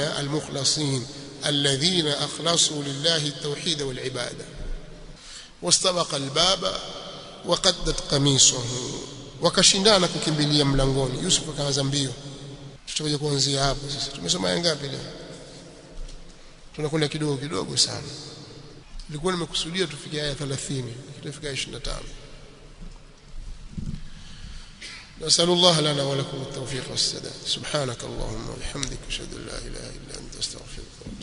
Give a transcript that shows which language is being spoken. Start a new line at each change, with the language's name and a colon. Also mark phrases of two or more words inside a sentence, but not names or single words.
Arabic: يا المخلصين الذين أخلصوا لله التوحيد والعبادة واستبقا الباب وقدت قميصه
Swahili: wakashindana kukimbilia mlangoni Yusuf akaanza mbio tutakuja kuanzia hapo sasa tumesoma aya ngapi leo tunakwenda kidogo kidogo sana nilikuwa nimekusudia tufike aya 30 tutafika 25
Arabic: نسأل الله لنا ولكم التوفيق والسداد سبحانك اللهم وبحمدك أشهد أن لا إله إلا أنت أستغفرك